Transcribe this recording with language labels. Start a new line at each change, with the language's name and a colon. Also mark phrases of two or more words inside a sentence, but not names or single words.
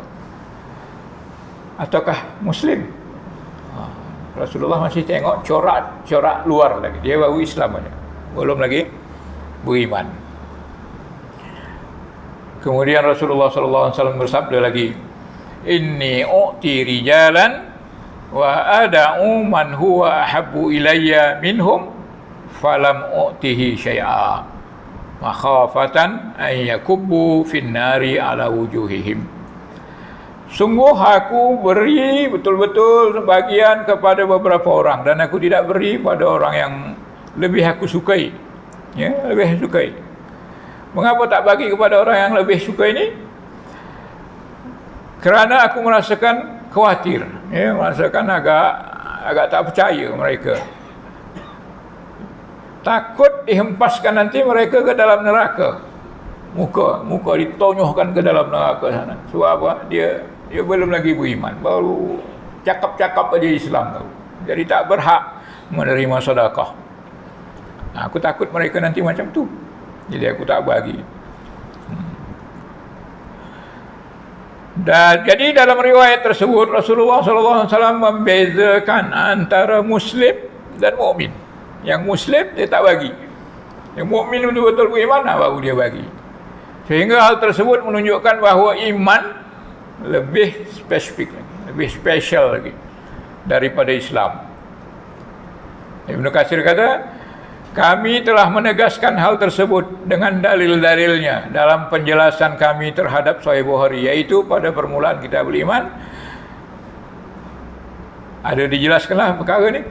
Malay: Ataukah Muslim? Rasulullah masih tengok corak luar lagi. Dia baru Islam aja, belum lagi beriman. Kemudian Rasulullah
Arabic: صلى الله عليه وسلم
Malay: bersabda lagi,
Arabic: "إني أعطي رجالا وأدع من هو أحب إلي منهم فلم أعطه شيئا مخافة أن يكبوا في النار على وجوههم."
Malay: Sungguh aku beri betul-betul sebagian kepada beberapa orang dan aku tidak beri pada orang yang lebih aku sukai. Lebih sukai. Mengapa tak bagi kepada orang yang lebih suka ini? Kerana aku merasakan khawatir, merasakan agak tak percaya mereka. Takut dihempaskan nanti mereka ke dalam neraka. Muka ditonyohkan ke dalam neraka sana. Sebab apa? Dia belum lagi beriman, baru cakap-cakap aja Islam tu. Jadi tak berhak menerima sedekah. Aku takut mereka nanti macam tu. Jadi aku tak bagi. Dan jadi dalam riwayat tersebut Rasulullah
Arabic: صلى الله عليه وسلم
Malay: membezakan antara muslim dan mukmin. Yang muslim dia tak bagi. Yang mukmin betul-betul beriman baru dia bagi. Sehingga hal tersebut menunjukkan bahawa iman lebih spesifik lagi, lebih spesial lagi daripada Islam. Ibnu Katsir kata, kami telah menegaskan hal tersebut dengan dalil-dalilnya dalam penjelasan kami terhadap Sahih Bukhari, yaitu pada permulaan kita beriman ada dijelaskanlah perkara ni.